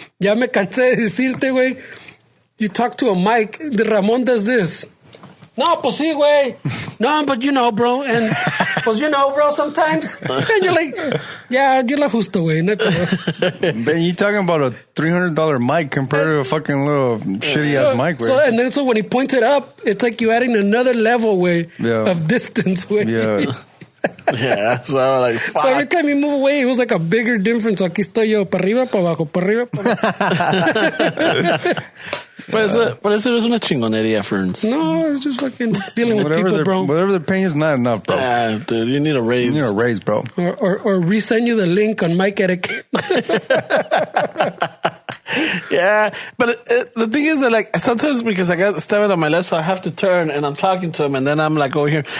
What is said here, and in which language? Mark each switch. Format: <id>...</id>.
<es>Ya me cansé de decirte, güey.</es> <en>You talk to a mic, the Ramon does this.</en> <es>No, pues sí, güey.</es> <en>No, but you know, bro. And, pues you know, bro, sometimes. And you're like, yeah, you're la justo, güey. But you talking about a $300 mic compared to a fucking little shitty-ass mic, güey. So when he points it up, it's like you're adding another level, güey, of distance, güey. Yeah. Yeah, so like, fuck. So every time you move away, it was like a bigger difference.</en> <es>So aquí estoy yo, para arriba, para abajo, para arriba, para abajo. But eso es una chingonería, Ferns.</es> <en>No, it's just fucking dealing with people, bro. Whatever they're paying is not enough, bro. Dude, you need a raise. You need a raise, bro. Or resend you the link on mic etiquette. Yeah, but the thing is that, like, sometimes because I got Steven on my left, so I have to turn and I'm talking to him, and then I'm like over here.</en>